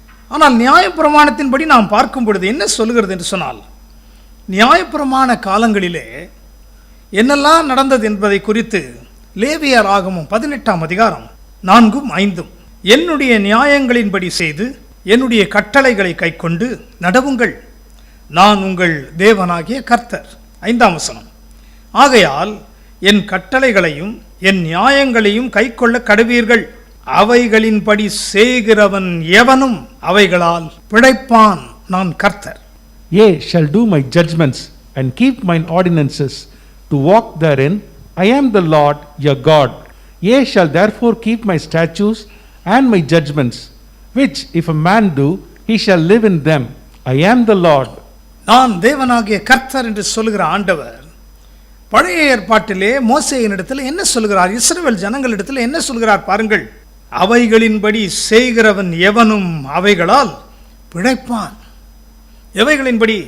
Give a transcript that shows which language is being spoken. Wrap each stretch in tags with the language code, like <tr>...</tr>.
<ta>ஆனால் நியாயப்பிரமாணத்தின்படி நாம் பார்க்கும் பொழுது என்ன சொல்லுகிறது என்று சொன்னால், நியாயப்பிரமாண காலங்களிலே என்னெல்லாம் நடந்தது என்பதை குறித்து லேவியர் ஆகமம் 18ஆம் அதிகாரம் 4ம் 5ம், என்னுடைய நியாயங்களின்படி செய்து என்னுடைய கட்டளைகளை கைக்கொண்டு நடவுங்கள், நான் உங்கள் தேவனாகிய கர்த்தர். 5ஆம் வசனம், ஆகையால் என் கட்டளைகளையும் என் நியாயங்களையும் கைக்கொள்ள கடவீர்கள், அவைகளின்படி செய்கிறவன் எவனும் அவைகளால் பிழைப்பான், நான் கர்த்தர்.</ta> <en>Ye shall do my judgments and keep mine ordinances to walk therein. I am the Lord your God. Ye shall therefore keep my statutes and my judgments, which if a man do, he shall live in them. I am the Lord.</en> <ta>நான் தேவனாகிய கர்த்தர் என்று சொல்லுகிற ஆண்டவர் பழைய ஏற்பாட்டிலே மோசேயினிடத்தில் என்ன சொல்கிறார், இஸ்ரவேல் ஜனங்களிடத்தில் என்ன சொல்கிறார் பாருங்கள். அவைகளின்படி செய்கிறவன் எவனும் அவைகளால் பிழைப்பான். எவைகளின்படி?</ta>